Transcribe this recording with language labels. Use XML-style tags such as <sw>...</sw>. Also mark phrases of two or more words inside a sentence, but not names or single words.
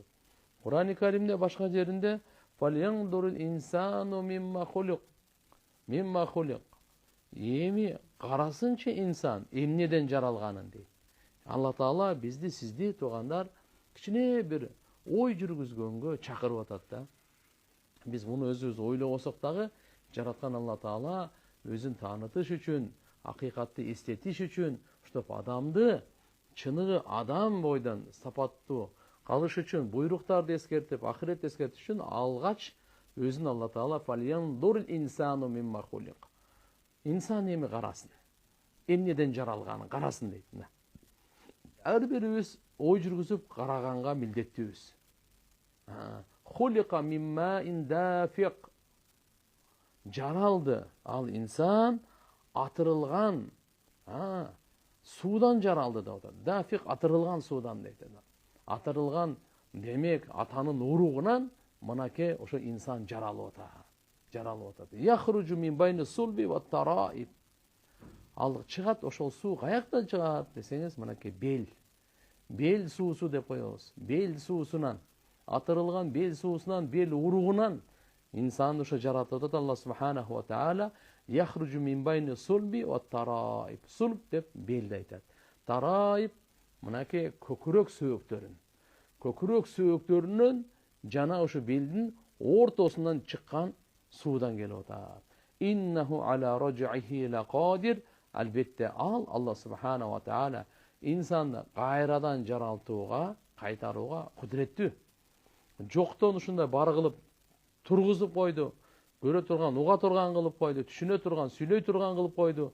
<ky>Кур'ан-ы Каримде башка жеринде</ky> <ar>فلينظر الإنسان مم خلق.</ar> <ky>Эми карасынчы инсан эмнеден жаралганын дейт. Алла Таала бизди, сизди туугандар кичине бир ой жүргүзгөнгө чакырып атат да. Биз муну өзүбүз ойлобосок дагы жараткан Алла Таала өзүн таанытыш үчүн, акыйкатты эстетиш үчүн, ушинтип адамды чыныгы адам бойдан сапаттуу калыш үчүн, буйруктарды эскертип, ахиретти эскертиш үчүн алгач өзүн Алла Таала</ky> <ar>فلينظر الإنسان مم خلق.</ar> <ky>Инсан эми карасын. Эмнеден жаралганын карасын дейт. Ар бирибиз ой жүргүзүп караганга милдеттүүбүз.</ky> <ar>خلق مما اندفق.</ar> <ky>Жаралды ал инсан атырылган, суудан жаралды деп атат. Дафиq атырылган суудан дейт. Атырылган демек атанын уругунан мынакей ошо инсан жаралып атат. Жаралып атат.</ky> <ar>يخرج من بين الصلب والترائب.</ar> <ky>Ал чыгат, ошол суу каяктан чыгат десеңиз, мынакей бел суусу деп коебуз. Бел суусунан, атырылган бел суусунан, бел уругунан инсан ошо жаратып атат Алла</ky> <ar>سبحانه وتعالى. يخرج من بين الصلب والترائب.</ar> <ky>Сулб деп белди айтат. Тараиб мынакей көкүрөк сөөктөрүн. Көкүрөк сөөктөрүнөн жана ошо белдин ортосунан чыккан суудан келип атат.</ky> <ar>إنه على رجعه لقادر.</ar> <ky>Албетте ал Алла</ky> <ar>سبحانه وتعالى</ar> <ky>инсанды кайрадан жаралтууга, кайтарууга кудуреттүү. Жоктон ушундай бар кылып тургузуп койду. Көрө турган, уга турган кылып койду, түшүнө турган, сүйлөй турган кылып койду.</ky>